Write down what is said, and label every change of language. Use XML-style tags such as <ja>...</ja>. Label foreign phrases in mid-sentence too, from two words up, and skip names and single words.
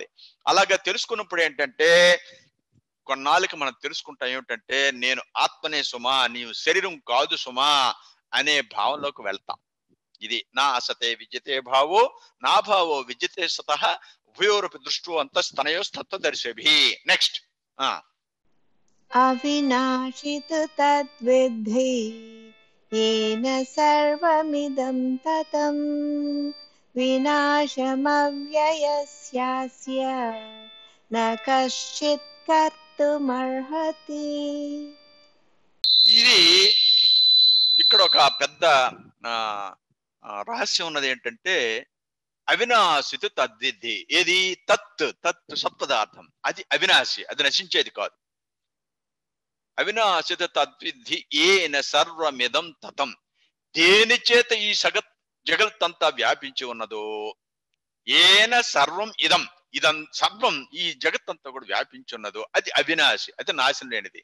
<te>అలాగా తెలుసుకున్నప్పుడు ఏంటంటే కొన్నాళ్ళకి మనం తెలుసుకుంటాం ఏమిటంటే, నేను ఆత్మనే సుమా, నీవు శరీరం కాదు సుమా అనే భావంలోకి వెళ్తాం.</te> <sa>ఇది నా అసతే విద్యతే భావో నా భావో విద్యతే సతః ఉభయోరపి దృష్టో అంతస్తనయోస్తత్వదర్శిభి.</sa> <te>నెక్స్ట్</te> <sa>అవినాశితు తద్విద్ధి येन सर्वमिदं ततं विनाशमव्ययस्यास्य न कश्चित् कर्तुमर्हति.</sa> <te>ఇది ఇక్కడ ఒక పెద్ద రహస్యం ఉన్నది. ఏంటంటే</te> <sa>అవినాశిత తద్విద్ధి,</sa> <te>ఏది? తత్ తత్ సత్పదార్థం, అది అవినాశి, అది నశించేది కాదు.</te> <sa>అవినాశిత తద్విద్ధి ఏన సర్వమిదం తతం,</sa> <te>దేని చేత ఈ జగత్తంతా వ్యాపించి ఉన్నదో,</te> <sa>ఏన సర్వం ఇదం, ఇదం సర్వం</sa> <te>ఈ జగత్తంతా కూడా వ్యాపించి ఉన్నదో అది అవినాశి, అది నాశనం లేనిది.</te>